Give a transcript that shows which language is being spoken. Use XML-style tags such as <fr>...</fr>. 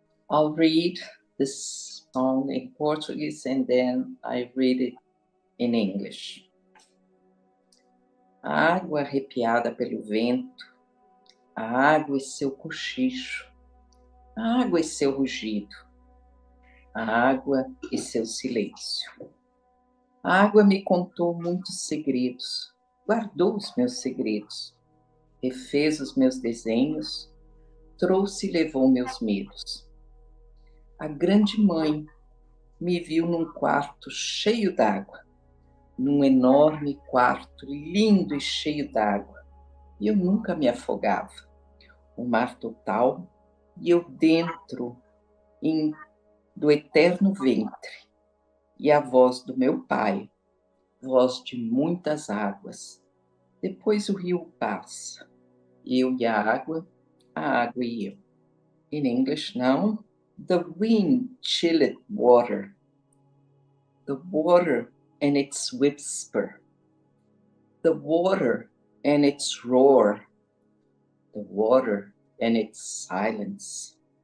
<en>I'll read this song in Portuguese and then I read it in English.</en> <pt>A água arrepiada pelo vento, a água e seu cochicho, a água e seu rugido, a água e seu silêncio. A água me contou muitos segredos, guardou os meus segredos, refez os meus desenhos, trouxe e levou meus medos. A grande mãe me viu num quarto cheio d'água, num enorme quarto lindo e cheio d'água, e eu nunca me afogava. O mar total e eu dentro do eterno ventre, e a voz do meu pai, voz de muitas águas. Depois o rio passa, eu e a água e eu.</pt> <en>In English now, the wind chilled water, the water and its whisper, the water and its roar, the water and its silence.</en>